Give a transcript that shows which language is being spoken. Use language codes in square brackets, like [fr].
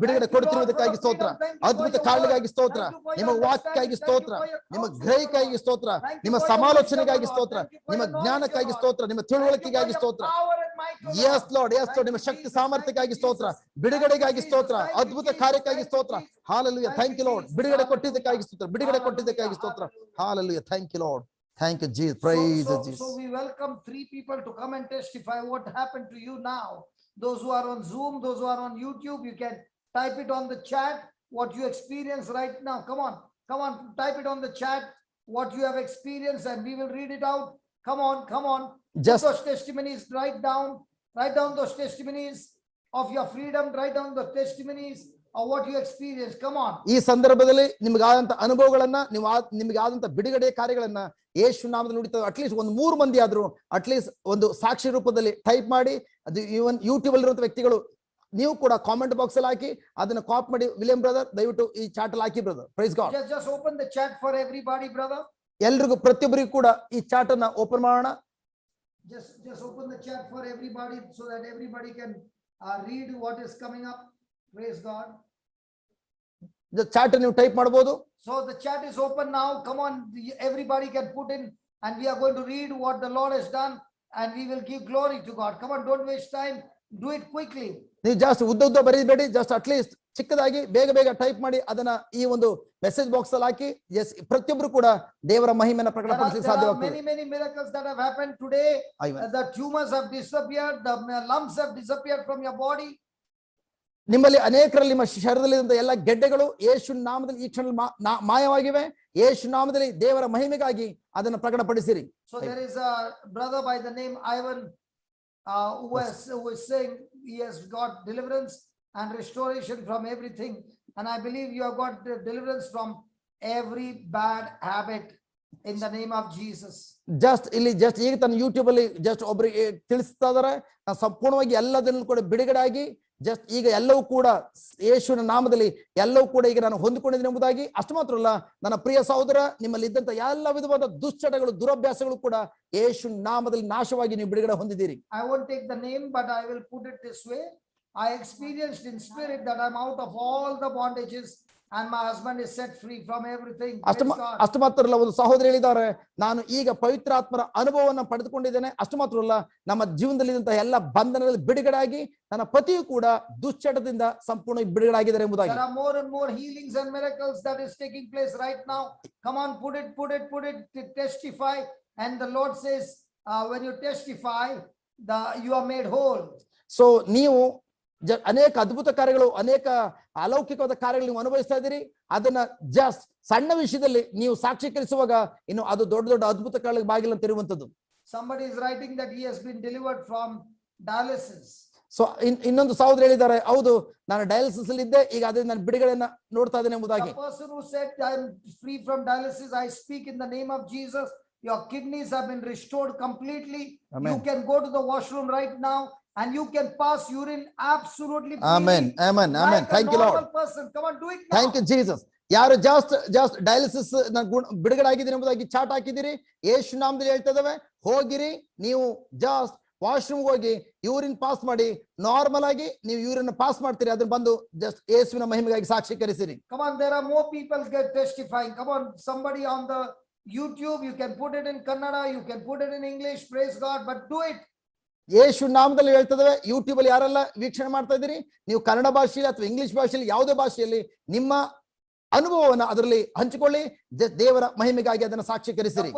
[kn] ಬಿಡುಗಡೆ ಕೊಡುತ್ತಿರುವುದಕ್ಕಾಗಿ ಸ್ತೋತ್ರ, ಅದ್ಭುತ ಕಾರ್ಯಗಳಿಗಾಗಿ ಸ್ತೋತ್ರ, ನಿಮ್ಮ ವಾಕ್ಯಕ್ಕಾಗಿ ಸ್ತೋತ್ರ, ನಿಮ್ಮ ಗ್ರಹಿಕೆಗಾಗಿ ಸ್ತೋತ್ರ, ನಿಮ್ಮ ಸಮಾಲೋಚನೆಗಾಗಿ ಸ್ತೋತ್ರ, ನಿಮ್ಮ ಜ್ಞಾನಕ್ಕಾಗಿ ಸ್ತೋತ್ರ, ನಿಮ್ಮ ತಿಳುವಳಿಕೆಗಾಗಿ ಸ್ತೋತ್ರ. [en] Yes Lord. Yes Lord. [kn] ನಿಮ್ಮ ಶಕ್ತಿ ಸಾಮರ್ಥ್ಯಕ್ಕಾಗಿ ಸ್ತೋತ್ರ, ಬಿಡುಗಡೆಗಾಗಿ ಸ್ತೋತ್ರ, ಅದ್ಭುತ ಕಾರ್ಯಕ್ಕಾಗಿ ಸ್ತೋತ್ರ. [en] Hallelujah. Thank you Lord. [kn] ಬಿಡುಗಡೆ ಕೊಟ್ಟಿದ್ದಕ್ಕಾಗಿ ಸ್ತೋತ್ರ, ಬಿಡುಗಡೆ ಕೊಟ್ಟಿದ್ದಕ್ಕಾಗಿ ಸ್ತೋತ್ರ. [en] Hallelujah. Thank you Lord. Thank you Jesus. Praise Jesus. So we welcome 3 people to come and testify what happened to you now. Those who are on Zoom, those who are on YouTube, you can type it on the chat what you experience right now. Come on, type it on the chat what you have experienced and we will read it out. Come on. Just those testimonies, write down those testimonies of your freedom, write down the testimonies of what you experienced. Come on. [kn] ಈ ಸಂದರ್ಭದಲ್ಲಿ ನಿಮಗಾದಂತ ಅನುಭವಗಳನ್ನ, ನಿಮಗಾದಂತ ಬಿಡುಗಡೆ ಕಾರ್ಯಗಳನ್ನ ಯೇಸು ನಾಮದಲ್ಲಿ ನುಡಿತಾರೆ. At least ಒಂದು 3 ಮಂದಿ ಆದ್ರೂ at least ಒಂದು ಸಾಕ್ಷಿ ರೂಪದಲ್ಲಿ ಟೈಪ್ ಮಾಡಿ, ಅದು ಇವನ್ ಯೂಟ್ಯೂಬ್ ಅಲ್ಲಿ ಇರುವಂತ ವ್ಯಕ್ತಿಗಳು ನೀವು ಕೂಡ ಕಾಮೆಂಟ್ ಬಾಕ್ಸ್ ಅಲ್ಲಿ ಹಾಕಿ ಅದನ್ನ ಕಾಪಿ ಮಾಡಿ. ವಿಲಿಯಂ ಬ್ರದರ್ ದಯವಿಟ್ಟು ಈ ಚಾಟ್ ಅಲ್ಲಿ ಹಾಕಿ brother. [en] Praise God. Just open the chat for everybody brother. [kn] ಎಲ್ರಿಗೂ ಪ್ರತಿಯೊಬ್ಬರಿಗೂ ಕೂಡ ಈ ಚಾಟ್ ಅನ್ನ ಓಪನ್ ಮಾಡೋಣ. [en] Just open the chat for everybody so that everybody can read what is coming up. Praise God. [kn] Chat ನೀವು type ಮಾಡಬಹುದು. [en] So the chat is open now. Come on, everybody can put in and we are going to read what the Lord has done and we will give glory to God. Come on, don't waste time. Do it quickly. [kn] ನೀವು ಜಾಸ್ತಿ ಉದ್ದ ಬರೀಬೇಡಿ. Just at least ಚಿಕ್ಕದಾಗಿ ಬೇಗ type ಮಾಡಿ ಅದನ್ನ ಈ ಒಂದು message box ಅಲ್ಲಿ ಹಾಕಿ. ಎಸ್, ಪ್ರತಿಯೊಬ್ಬರು ಕೂಡ ದೇವರ ಮಹಿಮೆಯನ್ನು ಪ್ರಕಟಪಡಿಸಲಿಕ್ಕೆ ಸಾಧ್ಯವಾಗ್ತದೆ. [en] Many miracles that have happened today. The tumors have disappeared, the lumps have disappeared from your body. [kn] ನಿಮ್ಮಲ್ಲಿ ಅನೇಕರಲ್ಲಿ ನಿಮ್ಮ ಶರೀರದಲ್ಲಿದ್ದಂತ ಎಲ್ಲ ಗೆಡ್ಡೆಗಳು ಯೇಸು ನಾಮದಲ್ಲಿ ಈ ಕ್ಷಣದಲ್ಲಿ ಮಾಯವಾಗಿವೆ. ಯೇಸು ನಾಮದಲ್ಲಿ ದೇವರ ಮಹಿಮೆಗಾಗಿ ಅದನ್ನು ಪ್ರಕಟಪಡಿಸಿರಿ. [en] So there is a brother by the name Ivan who is saying he has got deliverance and restoration from everything, and I believe you have got deliverance from every bad habit in the name of Jesus. [kn] Just ಈಗ ತನ್ನ YouTube ಅಲ್ಲಿ just ಒಬ್ಬರಿಗೆ ತಿಳಿಸ್ತಾ ಇದಾರೆ, ಸಂಪೂರ್ಣವಾಗಿ ಎಲ್ಲದನ್ನು ಕೂಡ ಬಿಡುಗಡೆ ಆಗಿ ಜಸ್ಟ್ ಈಗ ಎಲ್ಲವೂ ಕೂಡ ಯೇಸುವಿನ ನಾಮದಲ್ಲಿ ಎಲ್ಲವೂ ಕೂಡ ಈಗ ನಾನು ಹೊಂದಿಕೊಂಡಿದ್ದೀನಿ ಎಂಬುದಾಗಿ. ಅಷ್ಟು ಮಾತ್ರ ಅಲ್ಲ, ನನ್ನ ಪ್ರಿಯ ಸಹೋದರ, ನಿಮ್ಮಲ್ಲಿ ಇದ್ದಂತ ಎಲ್ಲ ವಿಧವಾದ ದುಶ್ಚಟಗಳು, ದುರಭ್ಯಾಸಗಳು ಕೂಡ ಯೇಸು ನಾಮದಲ್ಲಿ ನಾಶವಾಗಿ ನೀವು ಬಿಡುಗಡೆ ಹೊಂದಿದ್ದೀರಿ. [en] I won't take the name, but I will put it this way. I experienced in spirit that I'm out of all the bondages and my husband is set free from everything. [kn] ಅಷ್ಟು ಮಾತ್ರ ಅಲ್ಲ, ಒಂದು ಸಹೋದರಿ ಹೇಳಿದ್ದಾರೆ, ನಾನು ಈಗ ಪವಿತ್ರಾತ್ಮರ ಅನುಭವವನ್ನು ಪಡೆದುಕೊಂಡಿದ್ದೇನೆ. ಅಷ್ಟು ಮಾತ್ರ ಅಲ್ಲ, ನಮ್ಮ ಜೀವನದಲ್ಲಿದ್ದಂತಹ ಎಲ್ಲ ಬಂಧನದಲ್ಲಿ ಬಿಡುಗಡೆ ಆಗಿ ನನ್ನ ಪತಿಯು ಕೂಡ ದುಶ್ಚಟದಿಂದ ಸಂಪೂರ್ಣ ಬಿಡುಗಡೆ ಆಗಿದ್ದಾರೆ ಎಂಬುದಾಗಿ. [en] There are more and more healings and miracles that is taking place right now. Come on, put it, testify. And the Lord says, when you testify, you are made whole. So [kn] ನೀವು ಅನೇಕ ಅದ್ಭುತ ಕಾರ್ಯಗಳು, ಅನೇಕ ಅಲೌಕಿಕವಾದ ಕಾರ್ಯಗಳು ನೀವು ಅನುಭವಿಸ್ತಾ ಇದ್ದೀರಿ. ಅದನ್ನ ಜಸ್ಟ್ ಸಣ್ಣ ವಿಷಯದಲ್ಲಿ ನೀವು ಸಾಕ್ಷೀಕರಿಸುವಾಗ ಇನ್ನು ಅದು ದೊಡ್ಡ ದೊಡ್ಡ ಅದ್ಭುತ ಕಾರ್ಯಗಳಿಗೆ ಬಾಗಿಲು ತೆರೆಯುವಂಥದ್ದು. [en] Somebody is writing that he has been delivered from dialysis. [kn] So ಇನ್ನೊಂದು ಸಹೋದರ ಹೇಳಿದ್ದಾರೆ, ಹೌದು ನಾನು ಡಯಾಲಿಸಿಸ್ ಅಲ್ಲಿ ಇದ್ದೆ, ಈಗ ಅದೇ ನಾನು ಬಿಡುಗಡೆಯನ್ನ ನೋಡ್ತಾ ಇದ್ದೇನೆ ಎಂಬುದಾಗಿ. [en] The person who said I am free from dialysis, I speak in the name of Jesus. Your kidneys have been restored completely. Amen. You can go to the washroom right now and you can pass urine absolutely freely. Amen, amen, amen. Like Thank a you, Lord. normal person. Come on, do it now. Thank you Jesus. [kn] ಯಾರು just dialysis ಬಿಡುಗಡೆ ಆಗಿದ್ದೀರಿ ಎಂಬುದಾಗಿ chat ಹಾಕಿದಿರಿ, ಯೇಸು ನಾಮದಲ್ಲಿ ಹೇಳ್ತಾ ಇದ್ದಾವೆ, ಹೋಗಿರಿ ನೀವು just washroom ಹೋಗಿ ಯೂರಿನ್ ಪಾಸ್ ಮಾಡಿ, ನಾರ್ಮಲ್ ಆಗಿ ನೀವು ಯೂರಿನ್ ಪಾಸ್ ಮಾಡ್ತೀರಿ, ಅದನ್ನ ಬಂದು ಜಸ್ಟ್ ಯೇಸುವಿನ ಮಹಿಮೆಗಾಗಿ ಸಾಕ್ಷೀಕರಿಸಿರಿ. [en] Come on, there are more people get testifying. Come on, somebody on the YouTube, you can put it in Kannada, you can put it in English, praise God, but do it. [kn] ಯೇಸು ನಾಮದಲ್ಲಿ ಹೇಳ್ತದವೆ. YouTube ಅಲ್ಲಿ ಯಾರೆಲ್ಲ ವೀಕ್ಷಣೆ ಮಾಡ್ತಾ ಇದ್ದೀರಿ, ನೀವು ಕನ್ನಡ ಭಾಷೆಯಲ್ಲಿ ಅಥವಾ English ಭಾಷೆಯಲ್ಲಿ ಯಾವುದೇ ಭಾಷೆಯಲ್ಲಿ ನಿಮ್ಮ ಅನುಭವವನ್ನು ಅದರಲ್ಲಿ ಹಂಚಿಕೊಳ್ಳಿ, ದೇವರ ಮಹಿಮೆಗಾಗಿ ಅದನ್ನು ಸಾಕ್ಷೀಕರಿಸಿರಿ.